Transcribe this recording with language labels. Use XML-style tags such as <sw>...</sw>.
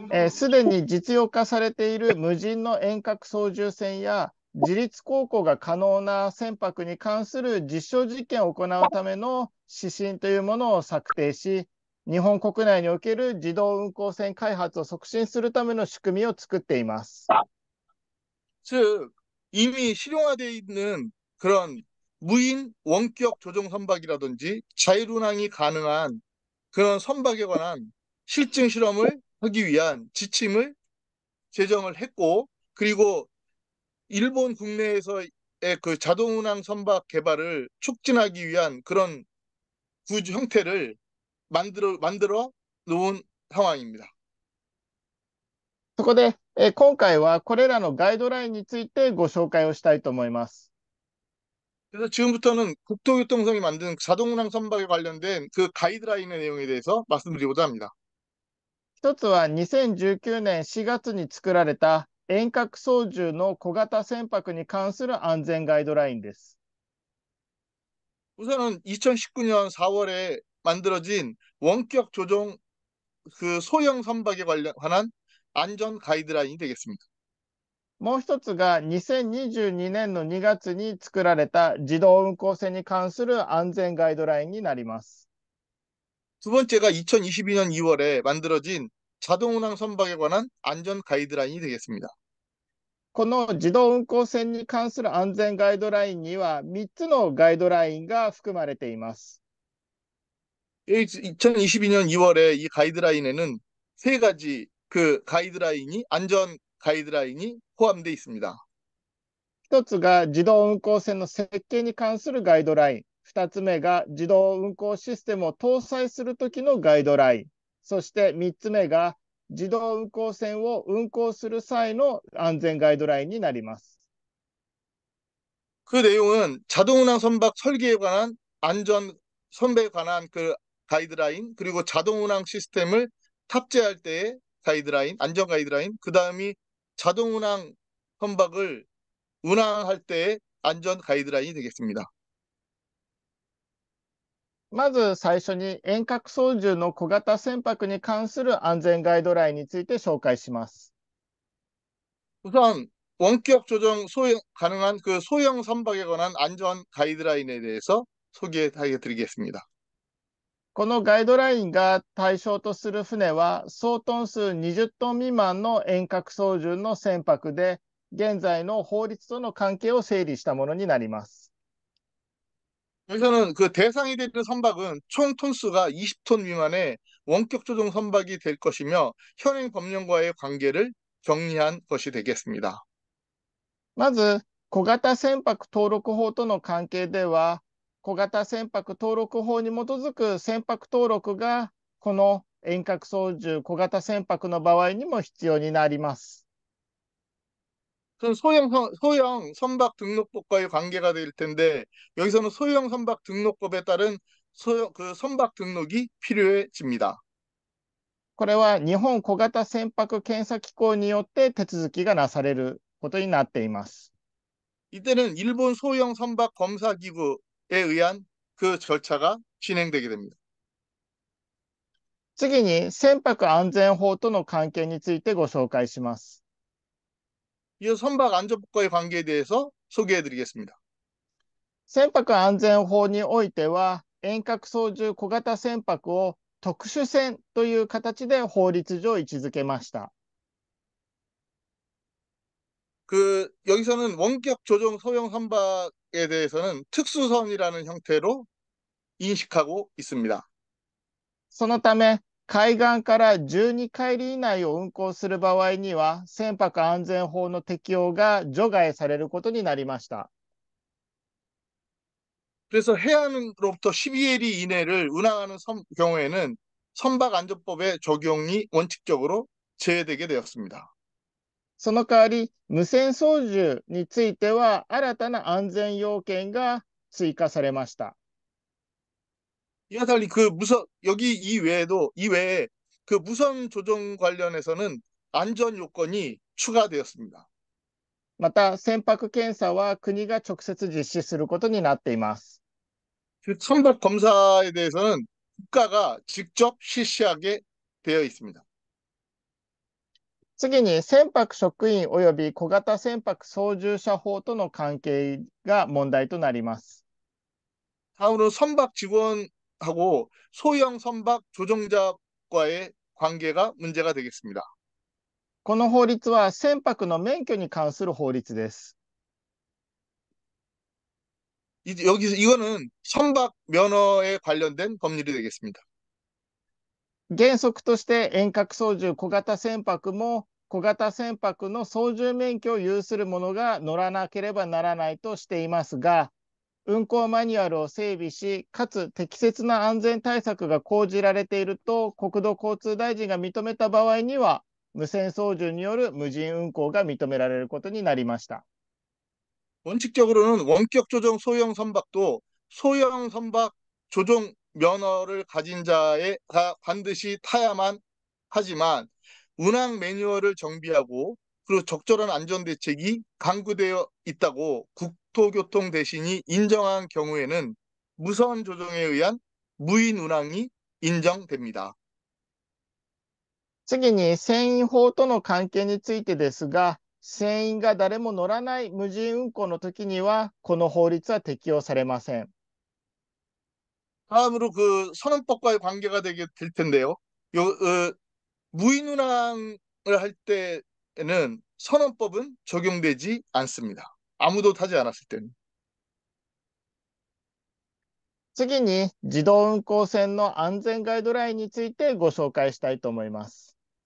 <ja>すでに実用化されている無人の遠隔操縦船や自律航行が可能な船舶に関する実証実験を行うための指針というものを策定し、日本国内における自動運行船開発を促進するための仕組みを作っています。</ja> <ko>즉, 이미 실용화되어 있는 그런 무인 원격 조종 선박이라든지 자율운항이 가능한 그런 선박에 관한 실증 실험을 하기 위한 지침을 제정을 했고, 그리고 일본 국내에서의 그 자동운항 선박 개발을 촉진하기 위한 그런 구조 형태를 만들어 놓은 상황입니다.</ko> <ja>そこで、今回はこれらのガイドラインについてご紹介をしたいと思います。</ja> <ko>그래서 지금부터는 국토교통성이 만든 자동운항 선박에 관련된 그 가이드라인의 내용에 대해서 말씀드리고자 합니다.</ko> <ja>一つは2019年4月に作られた遠隔操縦の小型船舶に関する安全ガイドラインです。</ja> <ko>우선은 2019년 4월에 만들어진 원격 조종 그 소형 선박에 관한 안전 가이드라인이 되겠습니다.</ko> <ja>もう一つが2022年の2月に作られた自動運行船に関する安全ガイドラインになります。</ja> <ko>두 번째가 2022년 2월에 만들어진 자동운항 선박에 관한 안전 가이드라인이 되겠습니다.</ko> <ja>この自動運行船に関する安全ガイドラインには3つのガイドラインが含まれています。</ja> <ko>2022년 2월에 이 가이드라인에는 세 가지 그 가이드라인이 안전 가이드라인이 포함되어 있습니다.</ko> <ja>一つが自動運行船の設計に関するガイドライン。二つ目が自動運行システムを搭載するときのガイドライン。そして三つ目が自動運行船を運航する際の安全ガイドラインになります。</ja> <ko>그 내용은 자동운항 선박 설계에 관한 안전 선배에 관한 그 가이드라인, 그리고 자동운항 시스템을 탑재할 때의 가이드라인, 안전 가이드라인, 그 다음이 자동운항 선박을 운항할 때의 안전 가이드라인이 되겠습니다.</ko> <ja>まず最初に遠隔操縦の小型船舶に関する安全ガイドラインについて紹介します。</ja> <ko>우선 원격 조정 가능한 그 소형 선박에 관한 안전 가이드라인에 대해서 소개해 드리겠습니다.</ko> <ja>このガイドラインが対象とする船は総トン数20トン未満の遠隔操縦の船舶で、現在の法律との関係を整理したものになります。</ja> <ko>여기서는 그 대상이 되는 선박은 총 톤수가 20톤 미만의 원격 조종 선박이 될 것이며 현행 법령과의 관계를 정리한 것이 되겠습니다.</ko> <ja>まず小型船舶登録法との関係では、小型船舶登録法に基づく船舶登録がこの遠隔操縦小型船舶の場合にも必要になります。</ja> <ko>소형 선박 등록법과의 관계가 될 텐데 여기서는 소형 선박 등록법에 따른 그 선박 등록이 필요해집니다.</ko> <ja>これは日本小型船舶検査機構によって手続きがなされることになっています。</ja> <ko>이때는 일본 소형 선박 검사 기구에 의한 그 절차가 진행되게 됩니다.</ko> <ja>次に船舶安全法との関係についてご紹介します。</ja> <ko>이 선박 안전법과의 관계에 대해서 소개해 드리겠습니다.</ko> <ja>船舶安全法においては、遠隔操縦小型船舶を特殊船という形で法律上位置づけました。</ja> <ko>여기서는 원격 조종 소형 선박에 대해서는 특수선이라는 형태로 인식하고 있습니다.</ko> <ja>そのため、海岸から12海里以内を運航する場合には、船舶安全法の適用が除外されることになりました。</ja> <ko>그래서 해안으로부터 12해리 이내를 운항하는 경우에는 선박안전법의 적용이 원칙적으로 제외되게 되었습니다.</ko> <ja>その代わり、無線操縦については新たな安全要件が追加されました。</ja> <ko>이와 달리 여기 이외에 그 무선 조종 관련해서는 안전 요건이 추가되었습니다.</ko> <ja>また、船舶検査は国が直接実施することになっています。</ja> <ko>그 선박 검사에 대해서는 국가가 직접 실시하게 되어 있습니다.</ko> <ja>次に、船舶職員及び小型船舶操縦者法との関係が問題となります。</ja> <ko>다음으로 선박 직원하고 소형 선박 조종자과의 관계가 문제가 되겠습니다.</ko> <ja>この法律は船舶の免許に関する法律です。</ja> <ko>이거는 선박 면허에 관련된 법률이 되겠습니다.</ko> <ja>原則として遠隔操縦小型船舶も小型船舶の操縦免許を有する者が乗らなければならないとしていますが、運航マニュアルを整備し、かつ適切な安全対策が講じられていると国土交通大臣が認めた場合には、無線操縦による無人運航が認められることになりました。</ja> <ko>원칙적으로는 원격 조종 소형 선박도 소형 선박 조종 면허를 가진 자가 반드시 타야만 하지만 운항 매뉴얼을 정비하고 그리고 적절한 안전 대책이 강구되어 있다고 국토교통 대신이 인정한 경우에는 무선 조종에 의한 무인 운항이 인정됩니다.</ko> <ja>次に船員法との関係についてですが、船員が誰も乗らない無人運航の時にはこの法律は適用されません。</ja> <ko>다음으로 그 선언법과의 관계가 될 텐데요. 무인 운항을 할 때는 선언법은 적용되지 않습니다. 아무도 타지 않았을 때는.</ko> <ja>次に自動運航船の安全ガイドラインについてご紹介したいと思います。</ja>